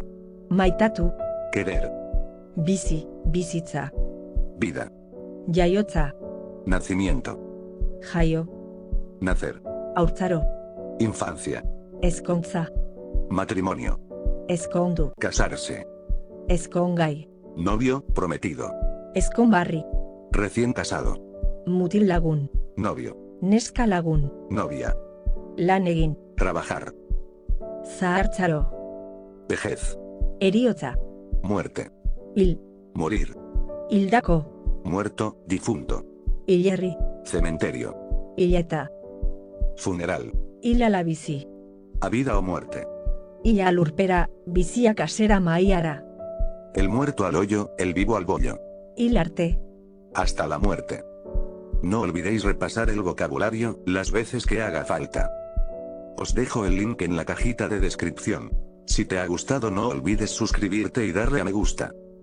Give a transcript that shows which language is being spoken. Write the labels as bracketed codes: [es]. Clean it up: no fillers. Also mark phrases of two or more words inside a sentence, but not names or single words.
[eu] maitatu, [es] Querer. [eu] bizi, bizitza, [es] Vida. [eu] jaiotza, [es] Nacimiento. [eu] jaio, [es] Nacer. [eu] haurtzaro, [es] Infancia. [eu] ezkontza, [es] Matrimonio. [eu] ezkondu, [es] Casarse. [eu] ezkongai, [es] Novio, prometido. [eu] ezkonbarri, [es] Recién casado. [eu] mutil lagun, [es] Novio. [eu] neska lagun, [es] Novia. [eu] lan egin, [es] Trabajar. [eu] zahartzaro, [es] Vejez. [eu] eriotza, [es] Muerte. [eu] hil, [es] Morir. [eu] hildako, [es] Muerto, difunto. [eu] hilerri, [es] Cementerio. [eu] hileta, [es] Funeral. [eu] hilala bizi, [es] A vida o muerte. [eu] hila lurpera, biziak asera maiara, [es] El muerto al hoyo, el vivo al bollo. [eu] hil arte, [es] Hasta la muerte. No olvidéis repasar el vocabulario, las veces que haga falta. Os dejo el link en la cajita de descripción. Si te ha gustado no olvides suscribirte y darle a me gusta.